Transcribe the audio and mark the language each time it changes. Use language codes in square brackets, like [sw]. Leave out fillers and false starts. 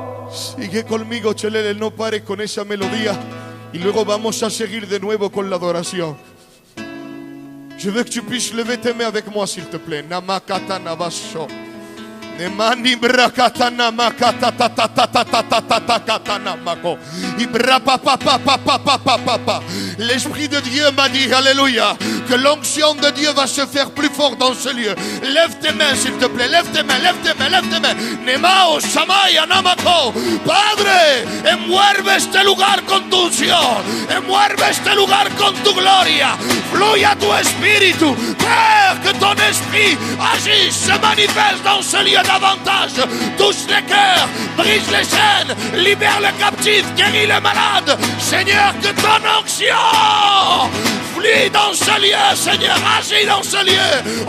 [es] Sigue conmigo, Chelele, no pares con esa melodía. Y luego vamos a seguir de nuevo con la adoración. [fr] Je veux que tu puisses lever tes mains avec moi, s'il te plaît. Namakata Navaso. Nemani brakatana makata ta ta ta ta ta ta ta ta katana mako. Ibra pa pa pa pa pa pa pa pa pa. L'Esprit de Dieu m'a dit, alléluia, que l'onction de Dieu va se faire plus fort dans ce lieu. Lève tes mains, s'il te plaît, lève tes mains, lève tes mains, lève tes mains. Nemao Samaya Namako. [es] Padre, envuelve este lugar con tu unción, envuelve este lugar con tu gloria. Fluya tu espíritu, [fr] Père, que ton esprit agisse, se manifeste dans ce lieu davantage. Touche les cœurs, brise les chaînes, libère les captifs, guéris les malades. Seigneur, que ton onction flue dans ce lieu, Seigneur, agis dans ce lieu.